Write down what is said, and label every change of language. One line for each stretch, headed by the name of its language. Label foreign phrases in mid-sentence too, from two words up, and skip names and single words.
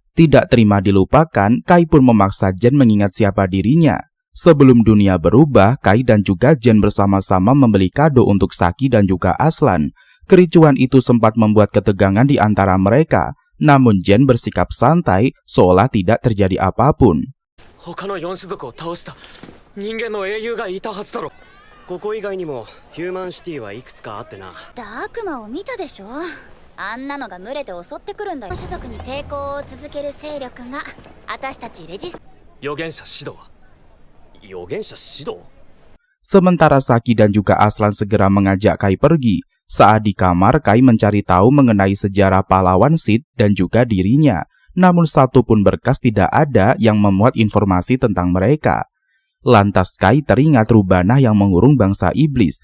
Indonesian: Tidak terima dilupakan, Kai pun memaksa Jen mengingat siapa dirinya. Sebelum dunia berubah, Kai dan juga Jen bersama-sama membeli kado untuk Saki dan juga Aslan. Kericuhan itu sempat membuat ketegangan di antara mereka, namun Jen bersikap santai seolah tidak terjadi apapun.
Japanese: ここ以外にもヒューマンシティはいくつかあってな。悪魔を見たでしょ。あんなのが群れて襲ってくるんだよ。種族に抵抗を続ける勢力が私たちレジス。預言者指導。預言者指導。
Indonesian: Sementara Saki dan juga Aslan segera mengajak Kai pergi. Saat di kamar, Kai mencari tahu mengenai sejarah pahlawan Sith dan juga dirinya. Namun satu pun berkas tidak ada yang memuat informasi tentang mereka. Lantas Kai teringat Rubanah yang mengurung bangsa iblis.